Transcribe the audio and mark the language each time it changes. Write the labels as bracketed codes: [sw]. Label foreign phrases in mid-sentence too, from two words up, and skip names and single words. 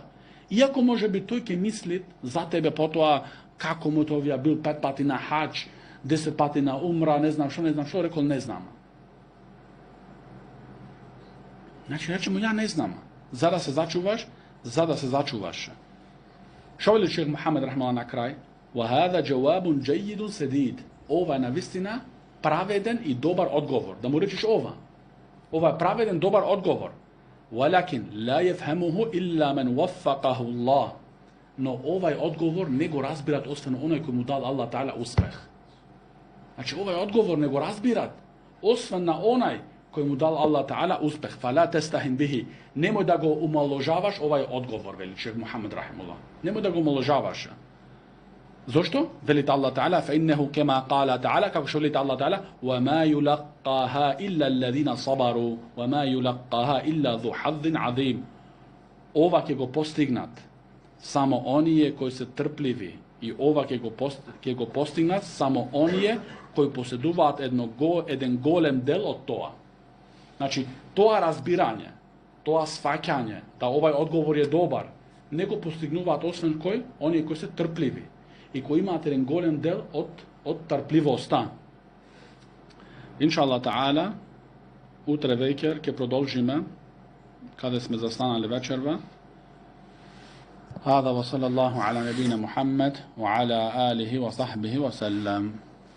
[mk] Иако може би тој ќе мисли за тебе потоа, како му тоа бил 5 пати на хаџ, 10 пати на умра, не знам што, рекол не знам. Значи, речемо, ја не знам. За да се зачуваш. Шо вели шејх Мухамед рахмаллах на крај? [ar] وَهَذَا جَوَابٌ جَيِّدٌ سَدِيدٌ. [mk] Ова е навистина праведен и добар одговор. Да му речеш ова. Ова е праведен, добар одговор. [ar] وَلَكِنْ لَا يَفْهَمُهُ إِلَّا مَنْ وَفَّقَهُ اللَّهُ. [mk] Но овај одговор не го разбират освен оној кој му дал Аллах Таала успех. Значи, овај одговор не го разбират освен на онај кој му дал Аллах Таала успех. [ar] فلا تستهن به. [mk] Немој да го умаложаваш овај одговор, вели шејх Мухамед рахимуллах. Немој да го умаложаваш. Зошто? Велите Аллах Таала, [ar] فإنه كما قال تعالى, [mk] како што велите Аллах Таала, [ar] وَمَا يُلَقَّاهَا إِلَّا الَّذِينَ صَبَرُوا وَمَا يُلَقَّاهَا إِلَّا ذُو حَظٍّ عَظِيمٍ. [mk] Ова ќе го постигнат само оние кои се трпливи и ова ќе го постигнат само оние кои поседуваат еден голем дел од тоа. Значи, тоа разбирање, тоа сфаќање, да овај одговор е добар, не го постигнуваат освен кој? Оние кои се трпливи и кои имаат еден голем дел од трпливоста. [ar] إن شاء الله تعالى, [mk] утре веќе ќе продолжиме каде сме застанали вечерва. [ar] هذا وصلى الله على نبينا محمد وعلى آله وصحبه وسلم.